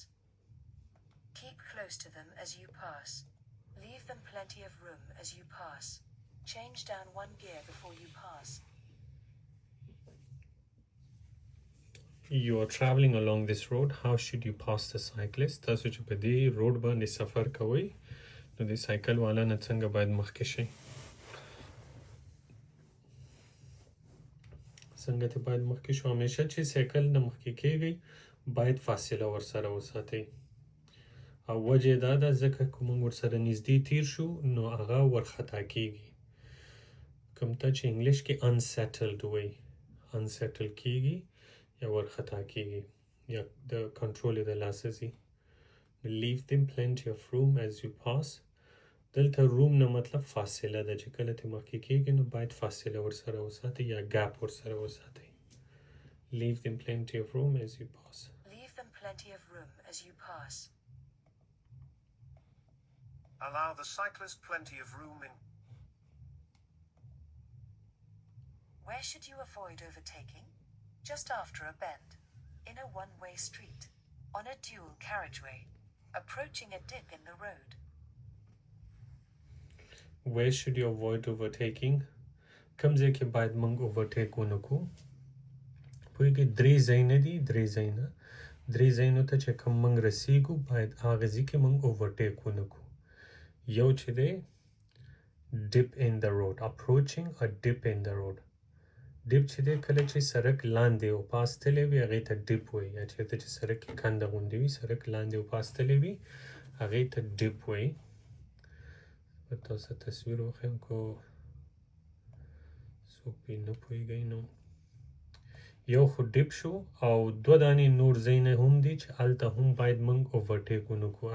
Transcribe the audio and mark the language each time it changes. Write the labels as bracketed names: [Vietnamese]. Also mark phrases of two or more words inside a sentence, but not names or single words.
[English] Keep close to them as you pass. Leave them plenty of room as you pass. Change down one gear before you pass. You are traveling along this road. How should you pass the cyclist? [Pashto] تاسو چې په دې روډ باندې سفر کوئ نو د سایکل والا نه څنګه باید مخکې شئ؟ څنګه ته باید مخکې شو؟ همیشه چې سایکل نه مخکې کېږئ باید فاصله ورسره وساتئ. او وجه دا ده ځکه که موږ ورسره نږدې تیر شو نو هغه ورخطا کېږي. کوم ته چې انګلیش کې unsettled وایي unsettle کېږي یا ورخطا کېږي یا د کنټرول یې د لاسه ځي. [English] Leave them plenty of room as you pass. [Pashto] دلته روم نه مطلب فاصله ده چې کله ته مخکې کېږي نو باید فاصله ورسره وساتئ یا ګاپ ورسره وساتئ. [English] Leave them plenty of room as you pass. Leave them plenty of room as you pass. Allow the cyclist plenty of room in. Where should you avoid overtaking? Just after a bend. In a one-way street. On a dual carriageway. Approaching a dip in the road. Where should you avoid overtaking? [Pashto] کوم ځای کې باید موږ overtake ونه کړو؟ پوهېږئ درې ځایونه دي درې ځایونو ته چې کوم موږ رسیږو باید هغه ځای کې موږ overtake ونه کړو. یو چې دی [English] dip in the road. Approaching a dip in the road. [Pashto] ډیپ چې دی کله چې سړک لاندې او پاس تللی وي هغې ته ډیپ وایي. یا چېرته چې سړک کې کنده غوندې وي سړک لاندې او پاس تللی وي هغې ته ډیپ وایي. به تاسو تصویر وښیم که څوک پرې نه پوهېږئ نو یو خو ډیپ شو او دوه دانې نور ځایونه هم دي چې هلته هم باید موږ اوورټیک ونه کړو.